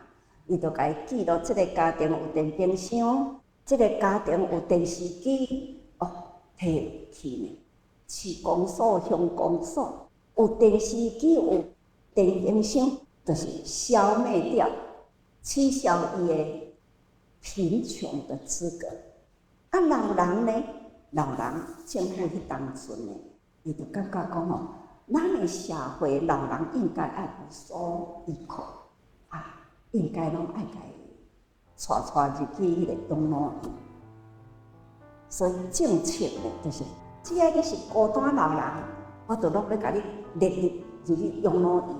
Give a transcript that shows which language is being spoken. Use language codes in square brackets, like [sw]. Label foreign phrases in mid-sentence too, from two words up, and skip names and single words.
[nan] 伊就甲伊记录，即个家庭有电冰箱，即个家庭有电视机，摕去呢，市公所、乡公所有电视机、有电冰箱，就是消灭掉、取消伊的贫穷的资格。老人呢？老人政府迄当阵呢，伊就感觉讲咱的社会老人应该爱有所依靠，应该拢爱甲伊带入去迄个养老院。所以政策呢，就是只要你是孤单老人，我就拢要甲你列入去养老院。